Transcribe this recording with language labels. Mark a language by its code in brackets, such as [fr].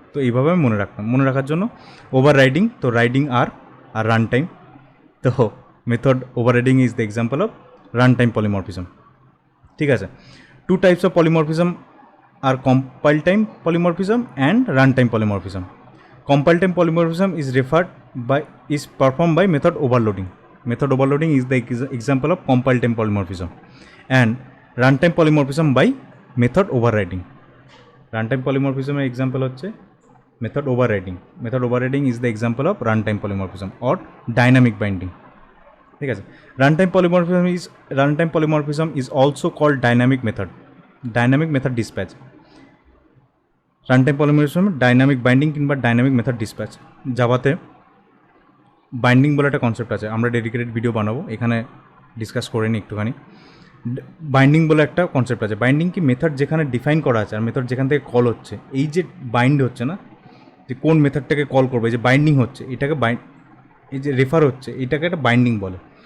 [bn] তো এইভাবে আমি মনে রাখতাম, মনে রাখার জন্য ওভার রাইডিং তো রাইডিং আর আর রান টাইম, তো [en] Method overriding is the example of run time polymorphism. [bn] ঠিক আছে, [en] Two types of polymorphism আর compile time polymorphism and run time polymorphism. Compile time polymorphism is performed by method overloading. Method overloading is the example of compile time polymorphism, and runtime polymorphism by method overriding. Runtime polymorphism example [bn] হচ্ছে [en] method overriding. Method overriding is the example of runtime polymorphism or dynamic binding. [bn] ঠিক আছে, [en] runtime polymorphism is also called dynamic method dispatch. [bn] Runtime polymorphism dynamic binding কিংবা dynamic method dispatch. জাভাতে binding বলে একটা concept আছে, আমরা dedicated video বানাবো, এখানে ডিসকাস করে নিই একটুখানি। বাইন্ডিং বলে একটা কনসেপ্ট আছে। বাইন্ডিং কি, মেথড যেখানে ডিফাইন করা আছে আর মেথড যেখান থেকে কল হচ্ছে, এই যে বাইন্ড হচ্ছে না, যে কোন মেথডটাকে কল করবে, এই যে বাইন্ডিং হচ্ছে এটাকে এই যে রেফার হচ্ছে এটাকে একটা বাইন্ডিং বলে।